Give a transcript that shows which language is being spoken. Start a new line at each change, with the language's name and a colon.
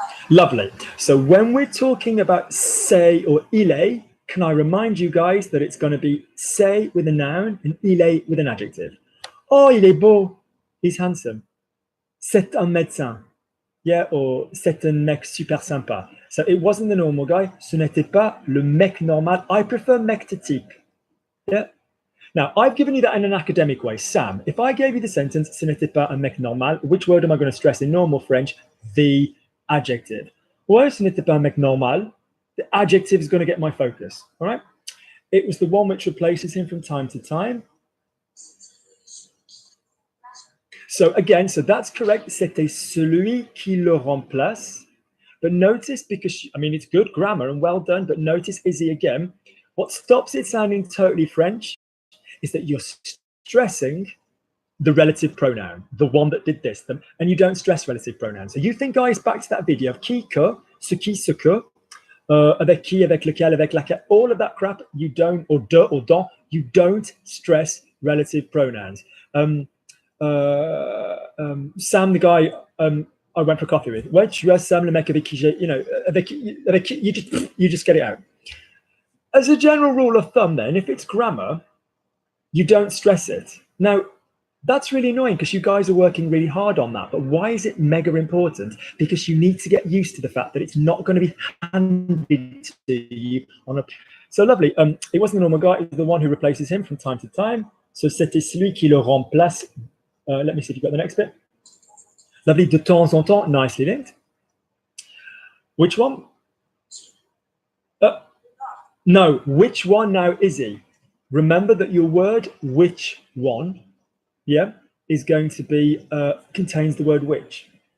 English: Lovely. So when we're talking about c'est or il est, can I remind you guys that it's going to be c'est with a noun and il est with an adjective.
French: Oh, il est beau.
English: He's handsome.
French: C'est un médecin. Yeah, or c'est un mec super sympa.
English: So it wasn't the normal guy.
French: Ce n'était pas le mec normal.
English: I prefer mec to type. Yeah. Now, I've given you that in an academic way. Sam, if I gave you the sentence,
French: ce n'était pas un mec normal,
English: which word am I going to stress in normal French? The adjective.
French: Well, ce n'était pas un mec normal.
English: The adjective is going to get my focus. All right. It was the one which replaces him from time to time. So again, so that's correct.
French: C'était celui qui le remplace.
English: But notice, because, I mean, it's good grammar and well done, but notice Izzy again. What stops it sounding totally French is that you're stressing the relative pronoun, the one that did this, and you don't stress relative pronouns. So you think, guys, back to that video of qui, que, ce qui, ce que, avec qui, avec lequel, avec laquelle, all of that crap, you don't, or de, or dans, you don't stress relative pronouns. Sam, the guy I went for coffee with,
French: ouais, tu as Sam le mec avec qui j'ai,
English: you know, avec qui, you just get it out. As a general rule of thumb, then, if it's grammar, you don't stress it. Now, that's really annoying because you guys are working really hard on that. But why is it mega important? Because you need to get used to the fact that it's not going to be handed to you on a. So lovely. It wasn't the normal guy. It was the one who replaces him from time to time.
French: So c'était celui qui le remplace.
English: Let me see if you got the next bit. Lovely.
French: De temps en temps.
English: Nicely linked. Which one? No. Which one now, Izzy? Remember that your word which one, yeah, is going to be, contains the word which.